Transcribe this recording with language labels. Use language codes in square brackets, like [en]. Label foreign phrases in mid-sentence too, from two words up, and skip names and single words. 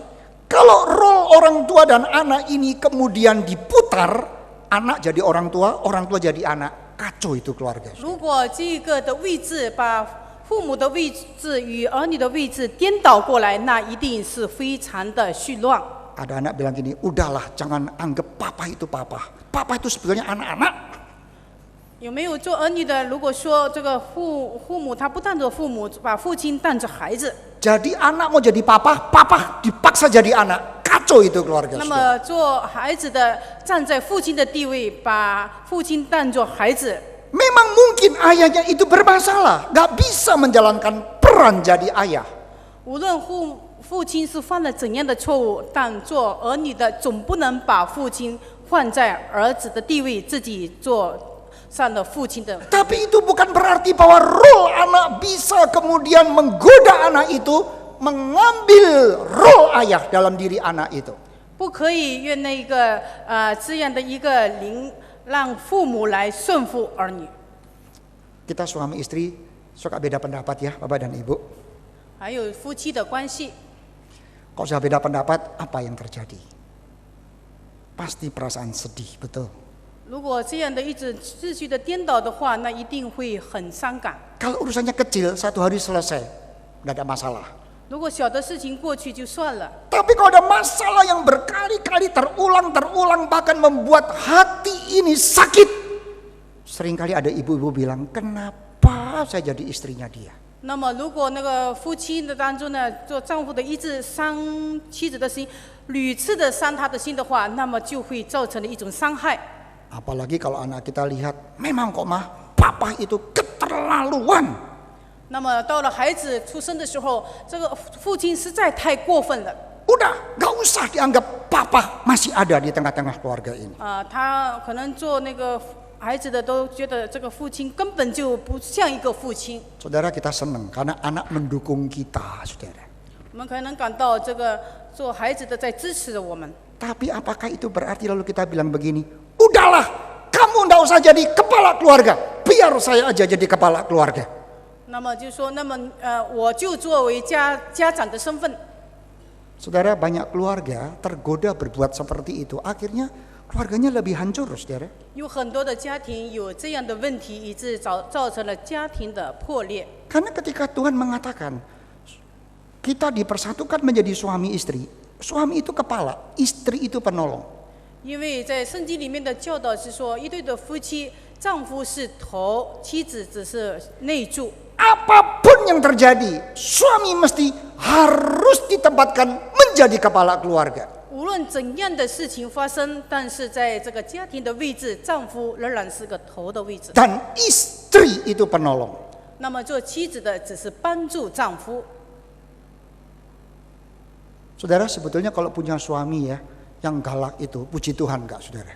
[id] Kalau role orang tua dan anak ini kemudian diputar, anak jadi orang tua jadi anak, kacau itu keluarga. [zh] 如果这个的位置把父母的位置与儿女的位置颠倒过来，那一定是非常的混乱。 [id] Ada anak bilang gini, udahlah jangan anggap papa itu papa. Papa itu sebetulnya anak-anak. [zh] 有没有做儿女的？如果说这个父母他不当作父母，把父亲当作孩子， [id] Jadi anak mau jadi papa, papa dipaksa jadi anak. Kacau itu keluarga. [zh] 那么做孩子的站在父亲的地位，把父亲当作孩子。 [id] Memang mungkin ayahnya itu bermasalah, gak bisa menjalankan peran jadi ayah. [zh] 无论父亲是犯了怎样的错误，但做儿女的总不能把父亲放在儿子的地位，自己做上了父亲的。 [id] Tapi itu bukan berarti bahwa role anak bisa kemudian menggoda anak itu mengambil role ayah dalam diri anak itu. [zh] 不可以用那个这样的一个灵，让父母来顺服儿女。 [id] Kita suami istri suka beda pendapat ya, Bapak dan Ibu. [zh] 还有夫妻的关系， [id] Kalau sudah beda pendapat, apa yang terjadi? Pasti perasaan sedih, betul. [zh] 如果这样的一种秩序的颠倒的话，那一定会很伤感。 [id] Kalau urusannya kecil, satu hari selesai, nggak ada masalah. [zh] 如果小的事情过去就算了， [id] Tapi kalau ada masalah yang berkali-kali terulang, bahkan membuat hati ini sakit. Seringkali ada ibu-ibu bilang, kenapa apa saja di istrinya dia. [zh] 那么，如果那个夫妻的当中呢，做丈夫的一直伤妻子的心，屡次的伤他的心的话，那么就会造成了一种伤害。 [id] Apalagi kalau anak kita lihat, memang kok mah, papa itu keterlaluan. [zh] 那么到了孩子出生的时候，这个父亲实在太过分了。 [id] Udah, gak usah dianggap papa masih ada di tengah-tengah keluarga ini. [zh] 他可能做那个孩子的都觉得这个父亲根本就不像一个父亲。 [id] Saudara, kita senang karena anak mendukung kita, saudara. [zh] 我们可能感到这个做孩子的在支持着我们。 [id] Tapi apakah itu berarti lalu kita bilang begini, udahlah, kamu ndak usah jadi kepala keluarga, biar saya aja jadi kepala keluarga. [zh] 那么就说，那么我就作为家长的身份。 [id] Saudara, banyak keluarga tergoda berbuat seperti itu, akhirnya keluarganya lebih hancur, saudara. [zh] 有很多的家庭有这样的问题，以致造成了家庭的破裂。 [id] Karena ketika Tuhan mengatakan kita dipersatukan menjadi suami istri, suami itu kepala, istri itu penolong. [zh] 因为在圣经里面的教导是说，一对的夫妻，丈夫是头，妻子只是内助。 [id] Apapun yang terjadi, suami mesti harus ditempatkan menjadi kepala keluarga. [zh] 无论怎样的事情发生，但是在这个家庭的位置，丈夫仍然是个头的位置。 [id] Dan istri itu penolong. [zh] 那么做妻子的只是帮助丈夫。 [id] Saudara, sebetulnya kalau punya suami ya, yang galak itu, puji Tuhan enggak, saudara?